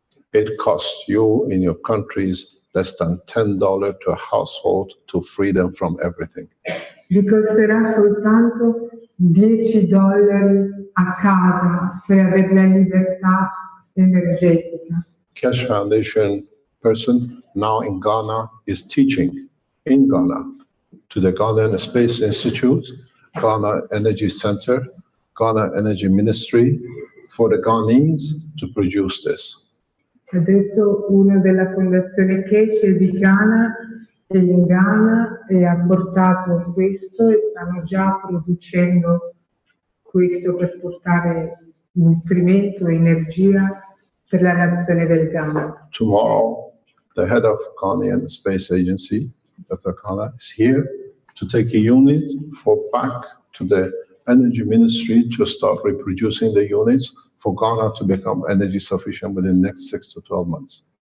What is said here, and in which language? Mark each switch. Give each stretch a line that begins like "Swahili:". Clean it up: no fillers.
English: It costs you in your countries less than $10 to a household to free them from everything.
Italian: Vi costerà soltanto $10 a casa per avere la libertà energetica.
English: Keshe Foundation person now in Ghana is teaching in Ghana to the Ghana Space Institute, Ghana Energy Center, Ghana Energy Ministry for the Ghanese to produce this.
Italian: Adesso uno della fondazione Keshe di Ghana è in Ghana e ha portato questo e stanno già producendo questo per portare nutrimento e energia per la nazione del Ghana.
English: Tomorrow, the head of Ghanaian Space Agency, Dr. Kala, is here to take a unit for back to the Energy Ministry to start reproducing the units for Ghana to become energy sufficient within the next 6 to 12 months.